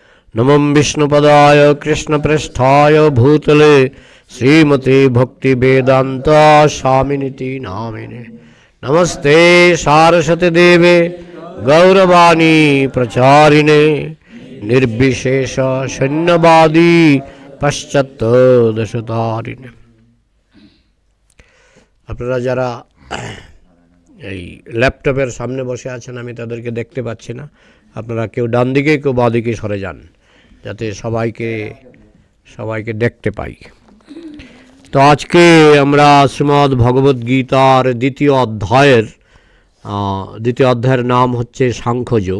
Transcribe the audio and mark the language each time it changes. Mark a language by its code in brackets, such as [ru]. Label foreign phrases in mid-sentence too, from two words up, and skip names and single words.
[sa] नमं विष्णुपदाय कृष्णप्रेष्ठाय भूतले श्रीमते भक्तिवेदांत स्वामिनिति नामिने। नमस्ते सारस्वती देवे गौरवाणी प्रचारिणे निर्विशेष शून्यवादी पश्चात्तदशतारिणे। [bn] আপনারা যারা এই ল্যাপটপের সামনে বসে আছেন আমি তাদেরকে দেখতে পাচ্ছি না, আপনারা কেউ ডান দিকে কেউ বাঁ দিকে সরে যান যাতে সবাইকে দেখতে পাই। তো আজকে আমরা শ্রীমদ্ ভগবদ গীতার দ্বিতীয় অধ্যায়ের নাম হচ্ছে সাংখ্যযোগ।